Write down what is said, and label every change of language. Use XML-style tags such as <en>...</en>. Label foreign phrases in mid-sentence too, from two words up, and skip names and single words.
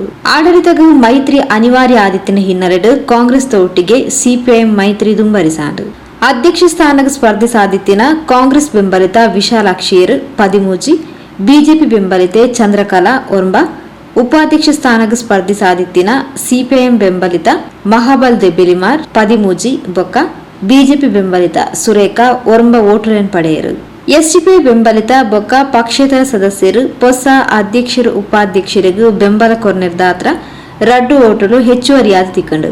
<tcy>ಆಡಳಿತಗೂ ಮೈತ್ರಿ ಅನಿವಾರ್ಯ ಆದಿತ್ತಿನ ಹಿನ್ನೆಲೆ ಕಾಂಗ್ರೆಸ್ ಒಟ್ಟಿಗೆ ಸಿಪಿಐಎಂ ಮೈತ್ರಿ ದುಂಬರಿಸಾಂಡು. ಅಧ್ಯಕ್ಷ ಸ್ಥಾನಕ್ಕೆ ಸ್ಪರ್ಧೆ ಸಾಧಿತ್ತಿನ ಕಾಂಗ್ರೆಸ್ ಬೆಂಬಲಿತ ವಿಶಾಲಾಕ್ಷಿಯರು 13, ಬಿಜೆಪಿ ಬೆಂಬಲಿತೆ ಚಂದ್ರಕಲಾ ಒರಂಬ ಉಪಾಧ್ಯಕ್ಷ ಸ್ಥಾನಕ್ಕೆ ಸ್ಪರ್ಧೆ ಸಾಧಿತ್ತಿನ ಸಿಪಿಐಎಂ ಬೆಂಬಲಿತ ಮಹಾಬಲ್ ದೆಬಿಲಿಮಾರ್ 13 ಬೊಕ್ಕ ಬಿಜೆಪಿ ಬೆಂಬಲಿತ ಸುರೇಖಾ ಒರಂಬ ಓಟುಗಳನ್ನು ಪಡೆಯರು. ಎಸ್ಡಿಪಿ ಬೆಂಬಲಿತ ಬೊಕ್ಕ ಪಕ್ಷೇತರ ಸದಸ್ಯರು ಹೊಸ ಅಧ್ಯಕ್ಷರು ಉಪಾಧ್ಯಕ್ಷರಿಗೂ ಬೆಂಬಲ ಕೊರ್ನಿರ್ದಾತ್ರ ರಡ್ಡು ಓಟಲು ಹೆಚ್ಚುವರಿಯಾದ ತಿಕ್ಕಂಡು.</tcy>